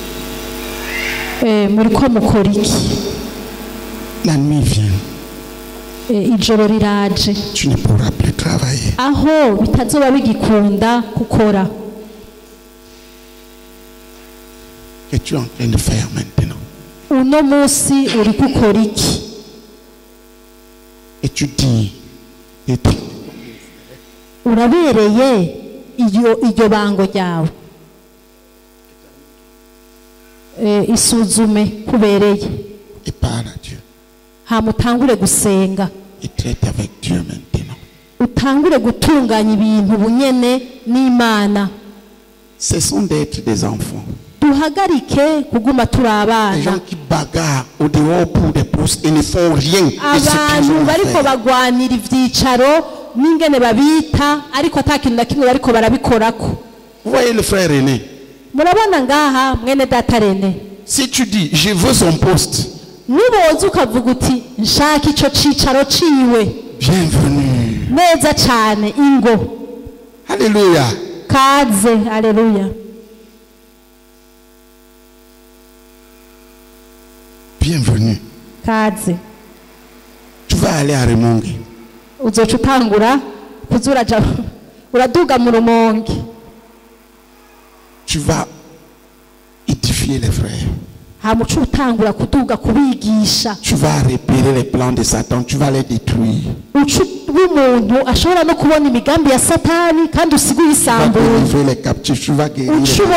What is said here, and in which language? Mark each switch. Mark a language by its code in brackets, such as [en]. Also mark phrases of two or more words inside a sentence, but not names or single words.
[rn] muriko mukora iki? [fr] La nuit vient. [rn] ijoro riraje [fr] Tu ne pourras plus travailler. [rn] aho bitazoba bigikunda gukora. [fr] Qu'es-tu en train de faire maintenant? [rn] uno munsi uri gukora iki? [fr] Et tu dis, [rn] urabereye iryo bango ryawe? isuzume kubereye [fr] et parle à Dieu. [rn] hamutangure gusenga [fr] Et traite avec Dieu maintenant. [rn] utangure gutunganya ibintu bunyene n'Imana. [fr] Cessons d'être des enfants. [rn] duhagarike kuguma turi [fr] Les [rn] abana. [fr] gens qui bagarrent au dehors pour des postes et ne font rien. [rn] abantu bariko bagwanira ivyicaro n'ingene babita ariko atakintu na kimwe bariko barabikorako. [fr] Vous voyez le frère aîné. [rn] murabona ngaha mwene data Rene, [fr] Si tu dis, je veux son poste, [rn] niboza ukavuga uti nshaka ico cicaro ciwe, [fr] bienvenue. [rn] neza cane, ingo [fr] Alléluia. [rn] kaze. Haleluya. [fr] Bienvenue. [rn] kaze. [fr] Tu vas aller à Remongi. [rn] uzoca utangura kuza uraduga mu Rumonge. [fr] Tu vas édifier les frères. Tu vas repérer les plans de Satan, tu vas les détruire. Tu vas délivrer les captifs, tu vas guérir les...